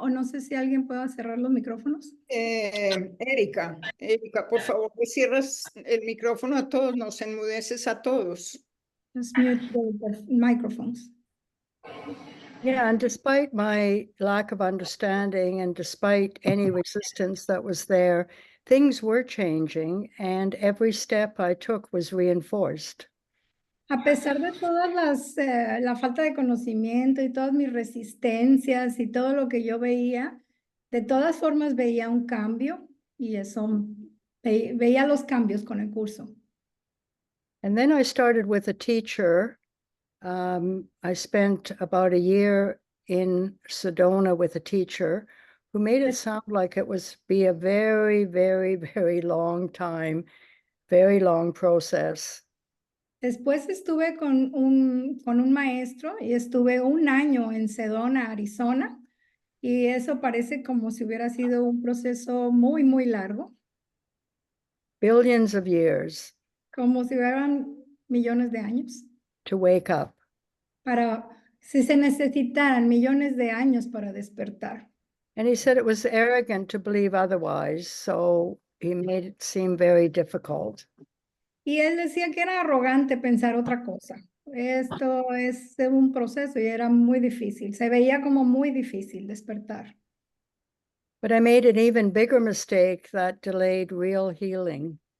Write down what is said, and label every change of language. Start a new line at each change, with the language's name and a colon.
Spanish: O no sé si alguien pueda cerrar los micrófonos. Erika, por favor, que cierras el micrófono a todos, nos enmudeces a todos.
English: Just mute the microphones. Yeah, and despite my lack of understanding and despite any resistance that was there, things were changing and every step I took was reinforced.
Spanish: A pesar de todas la falta de conocimiento y todas mis resistencias y todo lo que yo veía, de todas formas veía un cambio y eso, veía los cambios con el curso.
English: And then I started with a teacher. I spent about a year in Sedona with a teacher who made it sound like it was be a very, very, very long time, very long process.
Spanish: Después estuve con un maestro y estuve un año en Sedona, Arizona, y eso parece como si hubiera sido un proceso muy, muy largo.
English: Billions of years.
Spanish: Como si hubieran millones de años.
English: To wake up.
Spanish: Si se necesitaran millones de años para despertar.
English: And he said it was arrogant to believe otherwise, so he made it seem very difficult.
Spanish: Y él decía que era arrogante pensar otra cosa. Esto es un proceso y era muy difícil. Se veía como muy difícil despertar.
English: But I made an even bigger mistake that delayed real healing.